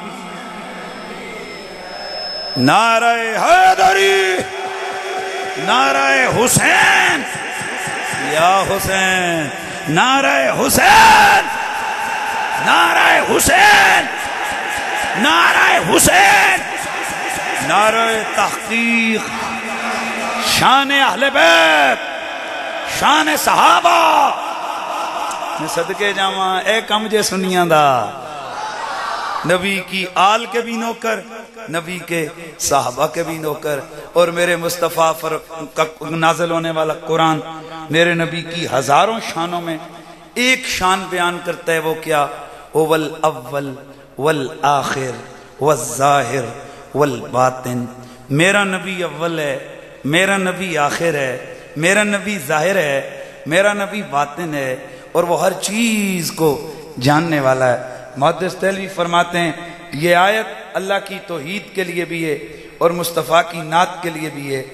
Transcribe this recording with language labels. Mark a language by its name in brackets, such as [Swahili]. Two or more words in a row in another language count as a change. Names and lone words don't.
[Urdu] نعرہ حیدری, نعرہ حسین, یا حسین, نعرہ حسین, نعرہ حسین, نعرہ حسین, نعرہ تحقیق, شان اہل بیت, شان صحابہ. [Punjabi] میں صدقے جاواں اے کم جے سنیاں دا, [Urdu] نبی کی آل کے بھی نوکر, نبی کے صحابہ کے بھی نوکر, اور میرے مصطفیٰ کا نازل ہونے والا قرآن میرے نبی کی ہزاروں شانوں میں ایک شان بیان کرتا ہے. وہ کیا؟ [Arabic] هو الاول والآخر والظاہر والباطن. [Urdu] میرا نبی اول ہے, میرا نبی آخر ہے, میرا نبی ظاہر ہے, میرا نبی باطن ہے, اور وہ ہر چیز کو جاننے والا ہے. محدث دہلوی فرماتے ہیں یہ آیت اللہ کی توحید کے لیے بھی ہے اور مصطفیٰ کی نعت کے لیے بھی ہے.